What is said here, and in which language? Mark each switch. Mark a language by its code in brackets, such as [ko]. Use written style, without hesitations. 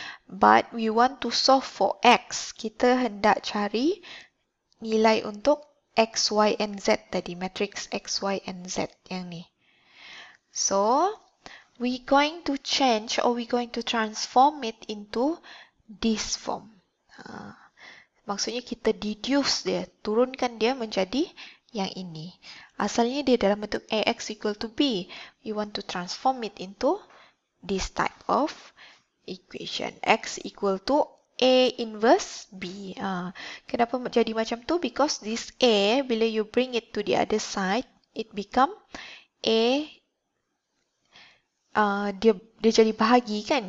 [en] But we want to solve for X. [ms] Kita hendak cari nilai untuk X, Y, and Z tadi. Matrix X, Y, and Z yang ni. [en] So, we're going to change or we're going to transform it into this form. [ms] Maksudnya kita deduce dia, turunkan dia menjadi yang ini. Asalnya dia dalam bentuk AX equal to B. [en] We want to transform it into this type of equation. X equal to A inverse B. [ms] Kenapa jadi macam tu? [en] Because this A, bila you bring it to the other side, it become A, [ms] dia jadi bahagi kan.